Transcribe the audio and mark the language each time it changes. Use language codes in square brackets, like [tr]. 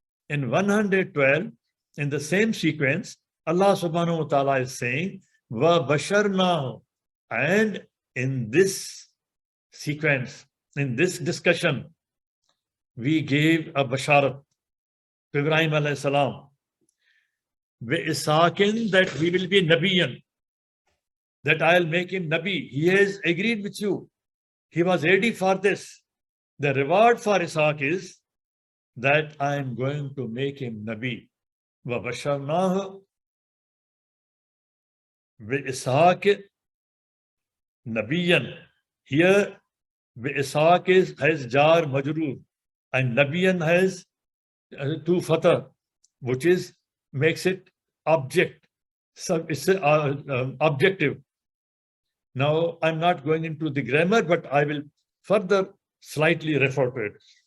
[en] In 112, in the same sequence, Allah subhanahu wa ta'ala is saying, wa basharnahu, and in this sequence, in this discussion, we gave a basharat to Ibrahim alayhi salam, Isaakin, that he will be Nabiyan, that I'll make him Nabi. He has agreed with you. He was ready for this. The reward for Isaac is that I am going to make him Nabi. [ar] وَبَشَرْنَاهُ بِإِسْحَاقٍ Nabiyan. [en] Here, Isaac has jar majroor, and Nabiyan has two fatah, which is makes it object. So it's objective. Now, I'm not going into the grammar, but I will further slightly refer to it.